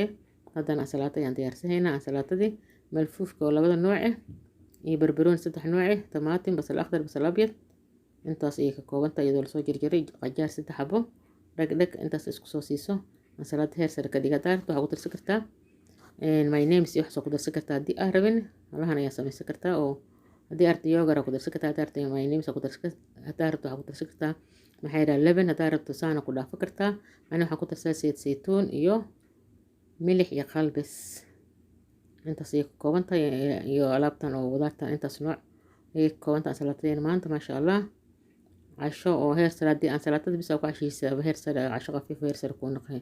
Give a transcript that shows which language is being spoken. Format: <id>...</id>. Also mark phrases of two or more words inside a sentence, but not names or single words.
<so>haddana ansalaato ayaan diyaarsanaynaa. ansalaatadii malfuufka oo 2 nooc iyo barbarooni 3 nooc, tamaatim, basal akhdar, basal abyad. intaas ayay ka koobantahay iyadoo lasoo jarjaray qajaar 3 xabo dhag intaas isku soo siiso. ansalaata heer sare ka dhiga daarta waxaa ku darsan kartaa my names iyo waxaa ku darsan kartaa haddii aa rabin halahan ayaa samaysan kartaa. oo haddii arta yogara ku darsan kartaa, haddii arta my names ku darsan kartaa, haddii rabto waxaa ku darsan kartaa maxay yiraahdaa leban, haddii rabto saana ku dhaafo kartaa. ani waxaan ku darsaa saytuun iyo milix iyo qalbis. intaas ayay ka koobantahay iyo alaabtan oo wadaartan intaas nooc ayay ka koobantahay ansalaatada maanta.</so> <ar>ما شاء الله</ar> <so>casho oo heer sare, haddii ansalaatada bis aa ku cashaysaa heer sare, casho khafiif heer sare kuu noqon.</so>